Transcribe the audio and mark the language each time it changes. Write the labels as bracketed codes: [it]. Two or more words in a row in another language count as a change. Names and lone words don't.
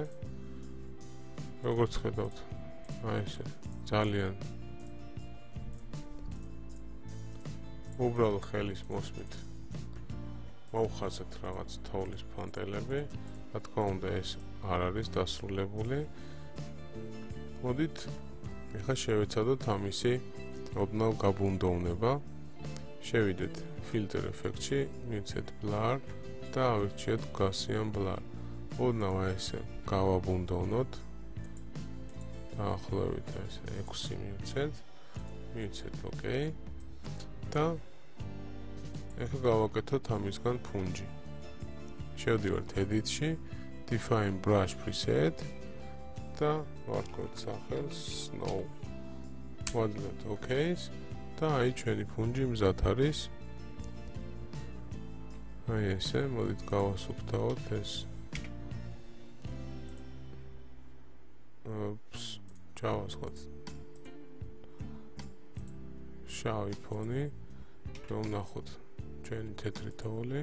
[ka] როგორც ხედავთ, აი ესე ძალიან უბრალო ხელის მოსმით მოვხაზეთ რაღაც თოვლის ფანტელები. რა თქმა უნდა, ეს არ არის დასრულებული. მოდით ეხლა შევეცადოთ ამისი ოდნავ გაბუნდოვნება. შევიდეთ [en] filter effect- [ka] ში, მივცეთ blur და ავირჩიოთ [en] Gaussian blur. [ka] ოდნავ ესე გავაბუნდოვნოთ. დაახლოებით ესე 6 მივცეთ OK. და ეხლა გავაკეთოთ ამისგან ფუნჯი. შევდივართ edit-ში, [en] define brush preset [ka] და ვარქვით სახელს snow. ვაძლევთ OK-ს და აი ჩვენი ფუნჯი მზად არის. აი ესე, მოდით გავასუფთავოთ ეს. ჩავასხოთ შავი ფონი, რომ ნახოთ ჩვენი თეთრი თოვლი.